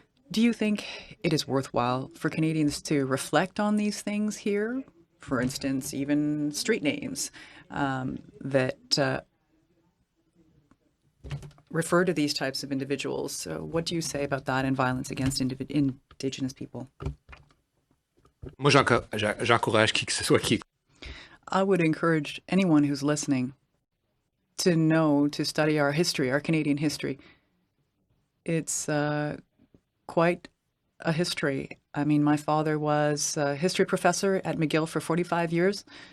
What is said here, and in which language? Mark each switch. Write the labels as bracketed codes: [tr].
[en] Do you think it is worthwhile for Canadians to reflect on these things here? For instance, even street names that refer to these types of individuals. So what do you say about that and violence against Indigenous people? [fr] Moi, j'encourage qui que ce soit qui. [en] I would encourage anyone who's listening to study our history, our Canadian history. It's quite a history. I mean, my father was a history professor at McGill for 45 years.